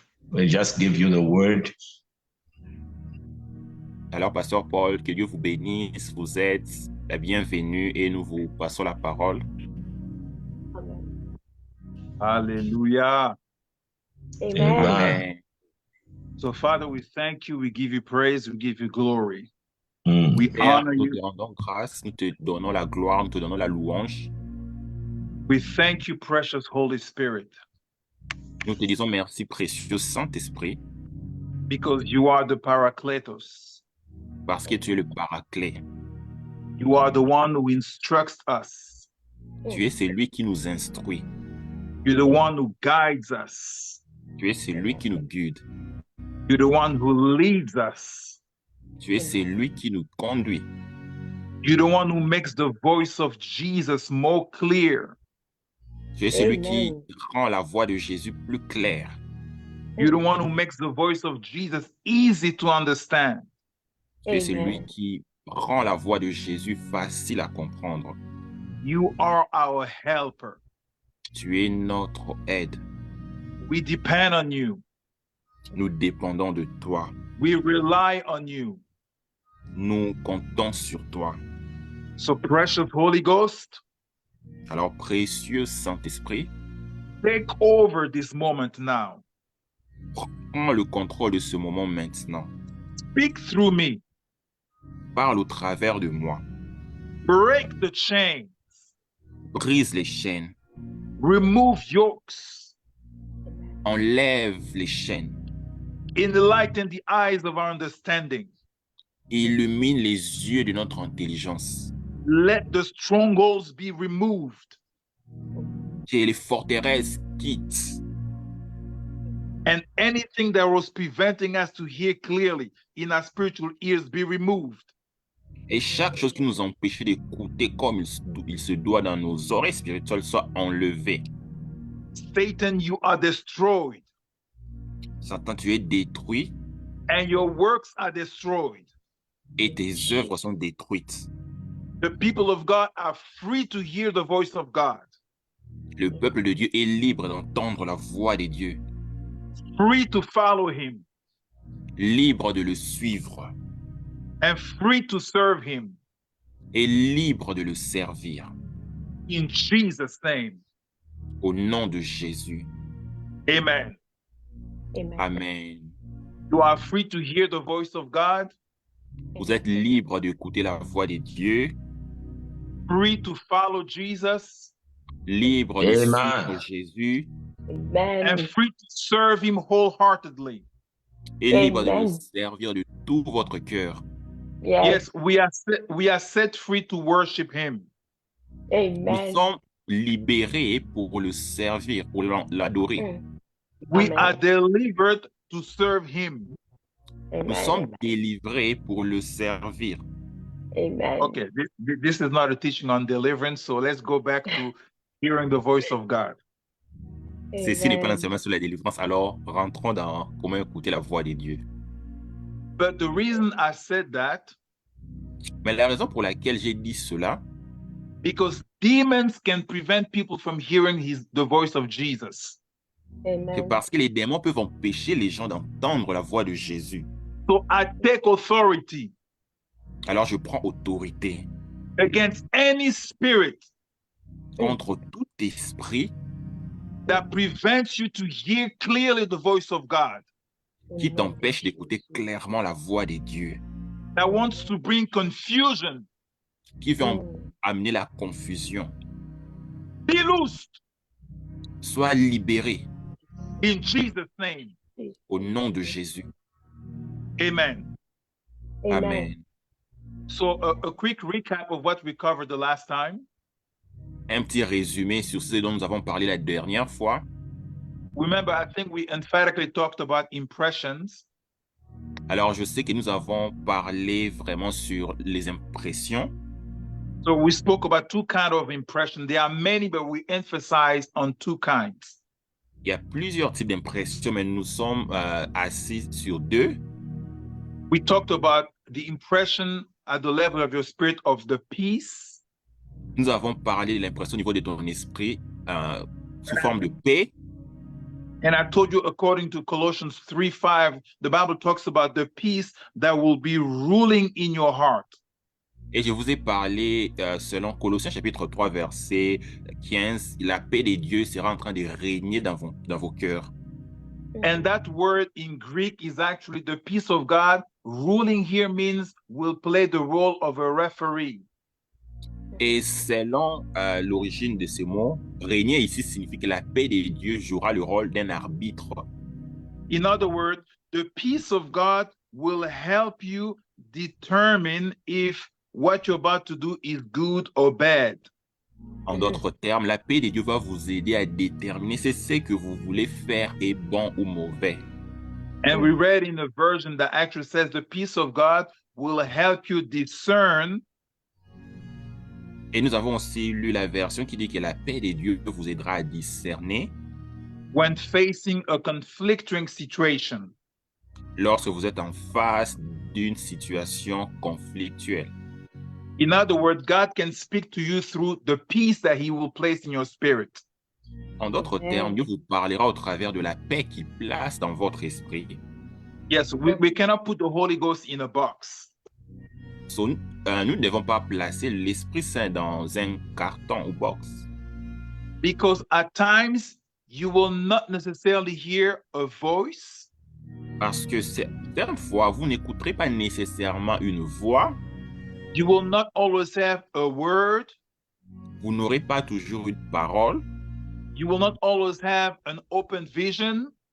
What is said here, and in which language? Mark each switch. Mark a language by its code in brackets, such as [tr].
[en] We just give you the word. [fr] Alors, Pasteur Paul, que Dieu vous bénisse. Vous êtes la bienvenue et nous vous passons la parole. Hallelujah. Amen. Amen. [en] So, Father, we thank you. We give you praise. We give you glory. Mm. We [fr] Père, [en] honor [fr] nous te [en] you. [fr] rendons grâce, nous te donnons la gloire, nous te donnons la louange. [en] We thank you, precious Holy Spirit, [fr] Nous te disons merci, précieux Saint-Esprit, [en] because you are the Paracletos. [fr] parce que tu es le paraclet. [en] You are the one who instructs us. [fr] Tu es celui qui nous instruit. [en] You're the one who guides us. [fr] Tu es celui qui nous guide. [en] You're the one who leads us. [fr] Tu es celui qui nous conduit. [en] You're the one who makes the voice of Jesus more clear. [fr] Tu es celui Amen. qui rend la voix de Jésus plus claire. [en] You're the one who makes the voice of Jesus easy to understand. [fr] Tu es celui Amen. qui rend la voix de Jésus facile à comprendre. [en] You are our helper. [fr] Tu es notre aide. [en] We depend on you. [fr] Nous dépendons de toi. [en] We rely on you. [fr] Nous comptons sur toi. [en] So, precious Holy Ghost, [fr] Alors, précieux Saint-Esprit, [en] take over this moment now. [fr] prends le contrôle de ce moment maintenant. [en] Speak through me. [fr] Parle au travers de moi. [en] Break the chain. [fr] Brise les chaînes. [en] Remove yokes. [fr] Enlève les chaînes. [en] Enlighten the eyes of our understanding. [fr] Illumine les yeux de notre intelligence. [en] Let the strongholds be removed. [fr] Que les forteresses quittent. [en] And anything that was preventing us to hear clearly in our spiritual ears be removed. [fr] Et chaque chose qui nous empêchait d'écouter comme il se doit dans nos oreilles spirituelles soit enlevée. [en] Satan, you are destroyed. [fr] Satan, tu es détruit [en] And your works are destroyed. [fr] et tes œuvres sont détruites. [en] The people of God are free to hear the voice of God. [fr] Le peuple de Dieu est libre d'entendre la voix de Dieu, [en] Free to follow him. [fr] libre de le suivre [en] And free to serve him. [fr] et libre de le servir. [en] In Jesus' name. [fr] Au nom de Jésus. Amen. Amen. Amen. [en] You are free to hear the voice of God. [fr] Vous êtes libre d'écouter la voix de Dieu, [en] Free to follow Jesus. [fr] libre de Amen. suivre Jésus Amen. [en] And free to serve him wholeheartedly. [fr] et libre de le Amen. servir de tout votre cœur. [en] Yes. Yes, we are set free to worship him. [fr] Nous Amen. sommes libérés pour le servir, pour l'adorer. Mm. [en] We Amen. are delivered to serve him. [fr] Nous Amen. sommes délivrés pour le servir. Amen. [en] Okay, this is not a teaching on deliverance, so let's go back to hearing the voice of God. [fr] Ceci n'est pas Amen. l'enseignement sur la délivrance, alors rentrons dans comment écouter la voix de Dieu. [en] But the reason I said that, [fr] Mais la raison pour laquelle j'ai dit cela, [en] because demons can prevent people from hearing the voice of Jesus. [fr] c'est Amen. parce que les démons peuvent empêcher les gens d'entendre la voix de Jésus. [en] So I take authority [fr] Alors je prends autorité [en] against any spirit [fr] contre tout esprit [en] that prevents you to hear clearly the voice of God, [fr] qui t'empêche d'écouter clairement la voix de Dieu, [en] that wants to bring confusion. [fr] qui veut Mm. amener la confusion. [en] Be loosed [fr] Sois libéré [en] in Jesus' name. [fr] au nom de Jésus. Amen. Amen. Amen. [en] So a quick recap of what we covered the last time. [fr] Un petit résumé sur ce dont nous avons parlé la dernière fois. [en] Remember, I think we emphatically talked about impressions. [fr] Alors, je sais que nous avons parlé vraiment sur les impressions. [en] So we spoke about two kinds of impression. There are many, but we emphasized on two kinds. [fr] Il y a plusieurs types d'impressions, mais nous sommes assis sur deux. [en] We talked about the impression at the level of your spirit of the peace. [fr] Nous avons parlé de l'impression au niveau de ton esprit sous forme de paix. [en] And I told you, according to Colossians 3:5, the Bible talks about the peace that will be ruling in your heart. [fr] Et je vous ai parlé, selon Colossiens chapitre 3, verset 15, la paix de Dieu sera en train de régner dans vos cœurs. [en] And that word in Greek is actually the peace of God. Ruling here means will play the role of a referee. [fr] Et selon l'origine de ce mot, régner ici signifie que la paix de Dieu jouera le rôle d'un arbitre. [en] In other words, the peace of God will help you determine if what you're about to do is good or bad. [fr] En d'autres termes, la paix de Dieu va vous aider à déterminer si ce que vous voulez faire est bon ou mauvais. [en] And we read in a version that actually says the peace of God will help you discern [fr] Et nous avons aussi lu la version qui dit que la paix de Dieu vous aidera à discerner [en] when facing a conflicting situation. [fr] lorsque vous êtes en face d'une situation conflictuelle. [en] In other words, God can speak to you through the peace that he will place in your spirit. [fr] En d'autres termes, Dieu vous parlera au travers de la paix qu'il place dans votre esprit. [en] Yes, we cannot put the Holy Ghost in a box. [fr] So, nous ne devons pas placer l'Esprit Saint dans un carton ou box. [en] Because at times you will not necessarily hear a voice. [fr] Parce que certaines fois, vous n'écouterez pas nécessairement une voix. [en] You will not always have a word. [fr] Vous n'aurez pas toujours une parole. [en] You will not always have an open vision.